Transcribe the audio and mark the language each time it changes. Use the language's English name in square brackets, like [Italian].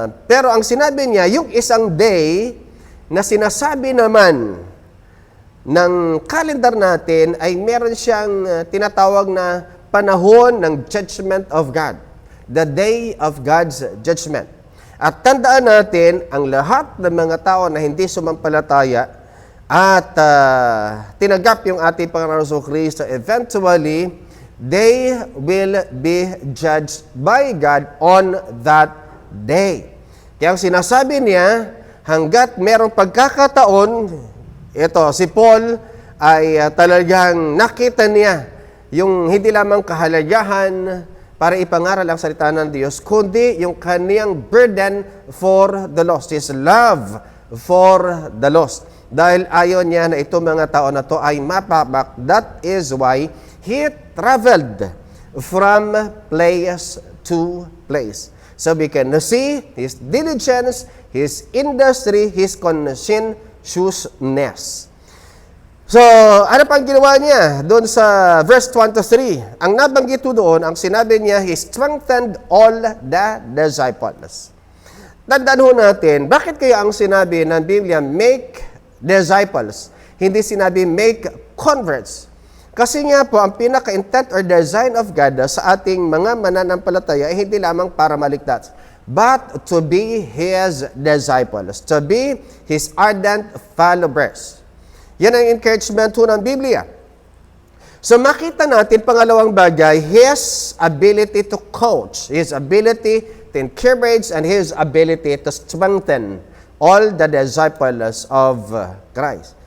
[Filipino] Pero ang sinabi niya, yung isang day na sinasabi naman ng calendar natin ay meron siyang tinatawag na panahon ng [English] judgment of God. The day of God's judgment. [Filipino] At tandaan natin, ang lahat ng mga tao na hindi sumampalataya at tinanggap yung ating Panginoon Kristo, [English] eventually, they will be judged by God on that day. [Filipino] Kaya ang sinasabi niya, hanggat merong pagkakataon, ito, si Paul ay talagang nakita niya yung hindi lamang kahalagahan para ipangaral ang salita ng Diyos, kundi yung kaniyang [English] burden for the lost, [Filipino] his love for the lost. Dahil ayaw niya na itong mga tao na to ay mapapak. [English] That is why he traveled from place to place. So we can see his diligence, his industry, his conscientiousness. [Filipino] So, ano pang ginawa niya doon sa verse 1 to 3? Ang nabanggit doon, ang sinabi niya, [English] he strengthened all the disciples. [Filipino] Tandaan ho natin, bakit kaya ang sinabi ng Biblia, [English] make disciples? [Filipino] Hindi sinabi [English] make converts. [Filipino] Kasi nga po, ang pinaka- [English] intent or design of God [Filipino] sa ating mga mananampalataya ay hindi lamang para maligtas, [English] but to be His disciples, to be His ardent followers. [Filipino] Yan ang encouragement ho ng Biblia. So makita natin, pangalawang bagay, [English] His ability to coach, His ability to encourage, and His ability to strengthen all the disciples of Christ.